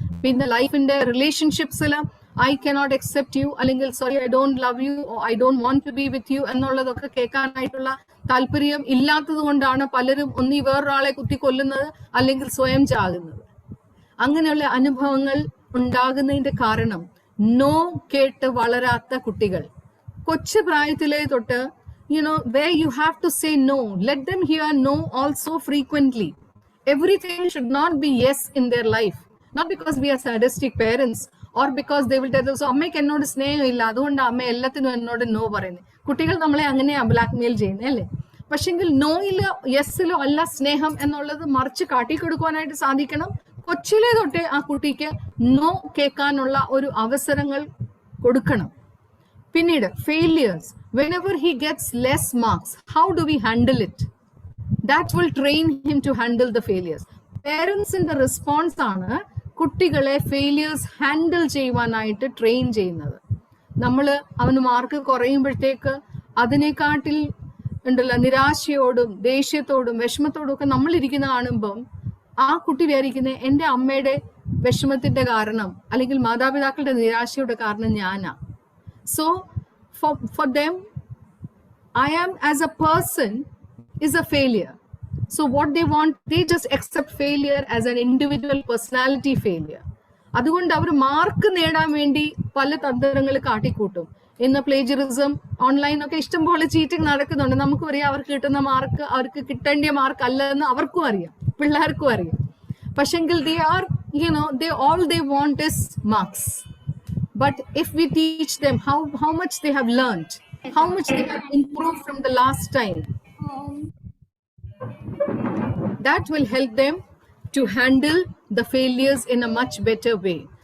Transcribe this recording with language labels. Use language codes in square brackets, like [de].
[ml] പിന്നെ ലൈഫിന്റെ റിലേഷൻഷിപ്സിൽ [en] I cannot accept you, അല്ലെങ്കിൽ sorry I don't love you, I don't want to be with you [ml] എന്നുള്ളതൊക്കെ കേൾക്കാനായിട്ടുള്ള താല്പര്യം ഇല്ലാത്തത് കൊണ്ടാണ് പലരും ഒന്നീ വേറൊരാളെ കുത്തിക്കൊല്ലുന്നത് അല്ലെങ്കിൽ സ്വയം ചാകുന്നത്. അങ്ങനെയുള്ള അനുഭവങ്ങൾ ഉണ്ടാകുന്നതിന്റെ കാരണം നോ കേട്ട് വളരാത്ത കുട്ടികൾ. കൊച്ചു പ്രായത്തിലെ തൊട്ട് [en] where you have to say no, let them hear no also frequently. Everything should not be yes in their life, not because we are sadistic parents or because they will tell us [ml] അമ്മയ്ക്ക് എന്നോട് സ്നേഹം ഇല്ല അതുകൊണ്ട് അമ്മ എല്ലാത്തിനും എന്നോട് no പറയുന്നത്. കുട്ടികൾ നമ്മളെ അങ്ങനെയാ ബ്ലാക്ക് മെയിൽ ചെയ്യുന്നത്, അല്ലേ? പക്ഷെങ്കിൽ നോയിലോ യെസ്സിലോ അല്ല സ്നേഹം എന്നുള്ളത് മറിച്ച് കാട്ടിക്കൊടുക്കുവാനായിട്ട് സാധിക്കണം. കൊച്ചിലെ തൊട്ടേ ആ കുട്ടിക്ക് നോ കേൾക്കാനുള്ള ഒരു അവസരങ്ങൾ കൊടുക്കണം. [en] പിന്നീട് failures, whenever he gets less marks, how do we handle it? That will train him to handle the failures. Parents in the response ആണ് [ml] കുട്ടികളെ ഫെയിലിയേഴ്സ് ഹാൻഡിൽ ചെയ്യുവാനായിട്ട് ട്രെയിൻ ചെയ്യുന്നത്. നമ്മൾ അവന് മാർക്ക് കുറയുമ്പോഴത്തേക്ക് അതിനെക്കാട്ടിൽ ഉണ്ടല്ലോ നിരാശയോടും ദേഷ്യത്തോടും വിഷമത്തോടും ഒക്കെ നമ്മളിരിക്കുന്ന കാണുമ്പം ആ കുട്ടി വിചാരിക്കുന്നത് എൻ്റെ അമ്മയുടെ വിഷമത്തിന്റെ കാരണം അല്ലെങ്കിൽ മാതാപിതാക്കളുടെ നിരാശയുടെ കാരണം ഞാനാ. [en] So for them I am as a person is a failure. So what they want, they just accept failure as an individual personality failure. [ml] അതുകൊണ്ട് അവർ മാർക്ക് നേടാൻ വേണ്ടി പല തന്ത്രങ്ങൾ കാട്ടിക്കൂട്ടും. ഇന്ന് പ്ലേജറിസം ഓൺലൈനൊക്കെ ഇഷ്ടംപോലെ ചീറ്റിംഗ് നടക്കുന്നുണ്ട്. നമുക്കും അറിയാം അവർക്ക് കിട്ടുന്ന മാർക്ക് അവർക്ക് കിട്ടേണ്ട മാർക്ക് അല്ലെന്ന് അവർക്കും അറിയാം, പിള്ളേർക്കും അറിയാം. [en] പക്ഷെങ്കിൽ they all they want is marks. But if we teach them how much they have learned, how much they have improved from the last time, that will help them to handle the failures in a much better way.